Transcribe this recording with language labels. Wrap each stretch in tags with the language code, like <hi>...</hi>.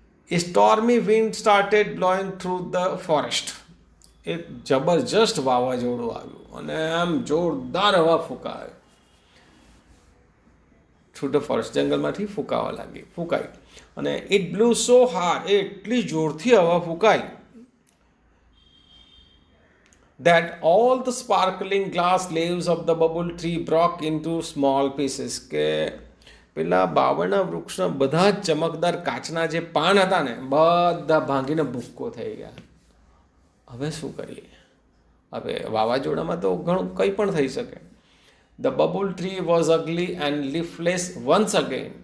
<en>A stormy wind started blowing through the forest.</en> <gu>એક જબરજસ્ત વાવાઝોડું આવ્યું અને આમ જોરદાર હવા ફૂંકાય</gu> <en>Through the forest.</en> <gu>જંગલમાંથી ફૂંકાઈ અને</gu> <en>it blew so hard,</en> <gu>એટલી જોરથી હવા ફૂંકાઈ</gu> <en>that all the sparkling glass leaves of the bubble tree broke into small pieces.</en> <gu>કે પેલા બાવળના વૃક્ષના બધા જ ચમકદાર કાચના જે પાન હતા ને બધા ભાંગીને ભૂક્કો થઈ ગયા. હવે શું કરીએ? હવે વાવાઝોડામાં તો ઘણું કંઈ પણ થઈ શકે.</gu> <en>The babul tree was ugly and leafless once again.</en>